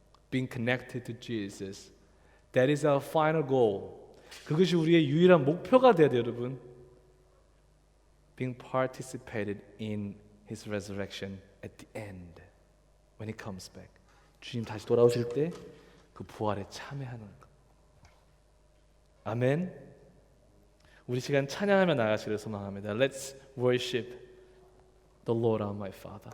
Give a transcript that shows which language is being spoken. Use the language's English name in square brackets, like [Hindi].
[English] Being connected to Jesus. That is our final goal. [Korean] 그것이 우리의 유일한 목표가 돼야 돼요, 여러분. [English] Being participated in His resurrection at the end, when He comes back. [Korean] 주님 다시 돌아오실 때 그 부활에 참여하는 것. 아멘. 우리 시간 찬양하며 나가시기를 소망합니다. [English] Let's worship the Lord our my Father.